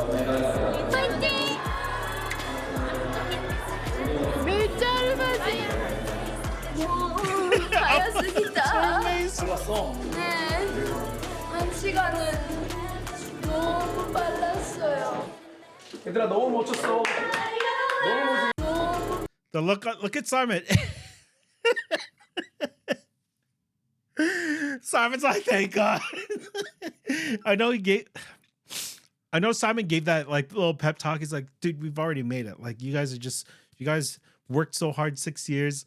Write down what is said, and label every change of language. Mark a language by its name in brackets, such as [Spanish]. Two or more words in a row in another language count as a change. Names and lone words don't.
[Japanese] めっちゃアルファジ。もう早すぎた。 [Korean] ね 한 시간은 너무 빨랐어요. 얘들아 너무 멋졌어. [English] The look at Simon. Simon's like, thank God. I know Simon gave that like little pep talk. He's like, dude, we've already made it. Like you guys worked so hard 6 years.